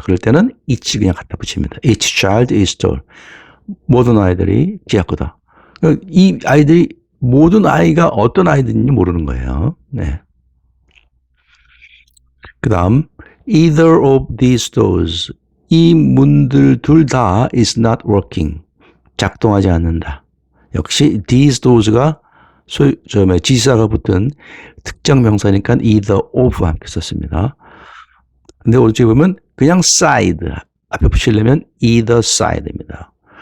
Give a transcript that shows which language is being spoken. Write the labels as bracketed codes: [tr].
[ko] 그럴 때는 each 그냥 갖다 붙입니다. [en] Each child is tall. [ko] 모든 아이들이 키가 크다. 이 아이들이 모든 아이가 어떤 아이들인지 모르는 거예요. 네. 그 다음 [en] either of these doors. [ko] 이 문들 둘 다 [en] is not working. [ko] 작동하지 않는다. 역시 these doors가 지시사가 붙은 특정 명사니까 either of와 함께 썼습니다. 근데 어찌 보면 그냥 side 앞에 붙이려면 either side입니다.